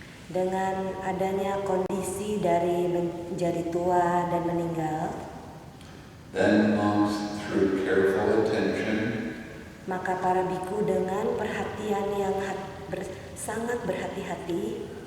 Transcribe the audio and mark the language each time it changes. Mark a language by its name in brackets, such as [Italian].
[Indonesian] Dengan adanya kondisi dari menjadi tua dan meninggal, [English] then monks, through careful attention, [Indonesian] maka para biku dengan perhatian yang sangat berhati-hati,